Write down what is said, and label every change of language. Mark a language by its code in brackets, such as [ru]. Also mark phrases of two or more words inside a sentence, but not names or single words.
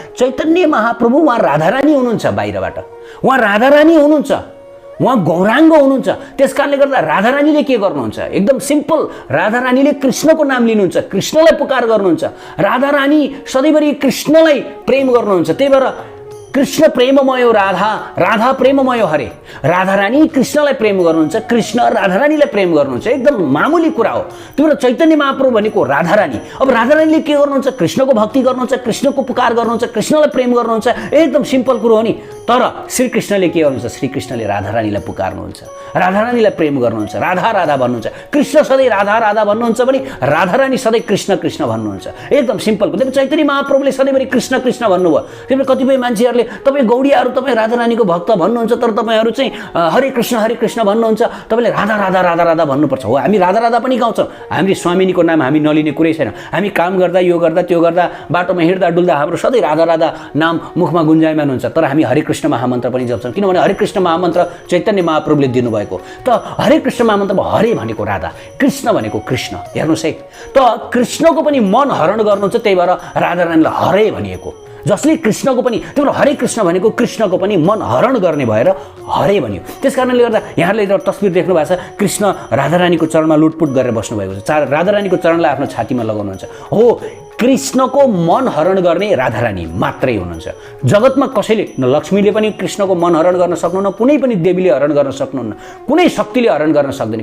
[ne] चैतन्य महाप्रभु उहाँ राधा रानी हुनुहुन्छ, बाहिरबाट उहाँ राधा रानी हुनुहुन्छ, उहाँ गौराङ्ग हुनुहुन्छ। त्यसकारणले गर्दा राधा रानीले के गर्नुहुन्छ? एकदम सिम्पल, राधा रानीले कृष्णको नाम लिनुहुन्छ, कृष्णलाई पुकार गर्नुहुन्छ। राधा रानी सधैँभरि कृष्णलाई प्रेम गर्नुहुन्छ। त्यही भएर कृष्ण प्रेममय राधा, राधा प्रेममय हरे। राधा रानी कृष्णलाई प्रेम गर्नुहुन्छ, कृष्ण राधा रानीलाई प्रेम गर्नुहुन्छ। एकदम मामुली कुरा हो। त्यो चैतन्य महाप्रभु भनेको राधा रानी। अब राधा रानीले के गर्नुहुन्छ? कृष्णको भक्ति गर्नुहुन्छ, कृष्णको पुकार गर्नुहुन्छ, कृष्णलाई प्रेम गर्नुहुन्छ। एकदम सिम्पल कुरो हो नि। तर श्रीकृष्णले के गर्नुहुन्छ? श्रीकृष्णले राधा रानीलाई पुकार्नुहुन्छ, राधा रानीलाई प्रेम गर्नुहुन्छ, राधा राधा भन्नुहुन्छ। कृष्ण सधैँ राधा राधा भन्नुहुन्छ भने राधा रानी सधैँ कृष्ण कृष्ण भन्नुहुन्छ। एकदम सिम्पल। त्यसले चैतन्य महाप्रभुले सधैँभरि कृष्ण कृष्ण भन्नुभयो। त्यसले कतिपय मान्छेहरूले तपाईँ गौडियाहरू तपाईँ राधा रानीको भक्त भन्नुहुन्छ, तर तपाईँहरू चाहिँ हरे कृष्ण भन्नुहुन्छ, तपाईँले राधा राधा राधा राधा भन्नुपर्छ। हो, हामी राधा राधा पनि गाउँछौँ। हामी स्वामिनीको नाम हामी नलिने कुरै छैन। हामी काम गर्दा, यो गर्दा, त्यो गर्दा, बाटोमा हिँड्दा डुल्दा हाम्रो सधैँ राधा राधा नाम मुखमा गुन्जायमान हुन्छ। तर हामी हरे कृष्ण महामन्त्र पनि जप्छौँ, किनभने हरे कृष्ण महामन्त्र चैतन्य महाप्रभुले दिनुभएको। त हरे कृष्ण महामन्त्रमा हरे भनेको राधा, कृष्ण भनेको कृष्ण। हेर्नुहोस् है, त कृष्णको पनि मन हरण गर्नुहुन्छ, त्यही भएर राधा रानीलाई हरे भनिएको। जसले कृष्णको पनि, त्यो हरे कृष्ण भनेको कृष्णको पनि मन हरण गर्ने भएर हरे भनियो। त्यस कारणले गर्दा यहाँले तस्बिर देख्नु भएको छ, कृष्ण राधा रानीको चरणमा लुटपुट गरेर बस्नुभएको छ। राधा रानीको चरणलाई आफ्नो छातीमा लगाउनुहुन्छ। हो, कृष्णको मन हरण गर्ने राधा रानी मात्रै हुनुहुन्छ। जगतमा कसैले, लक्ष्मीले पनि कृष्णको मन हरण गर्न सक्नुहुन्न, कुनै पनि देवीले हरण गर्न सक्नुहुन्न, कुनै शक्तिले हरण गर्न सक्दैन।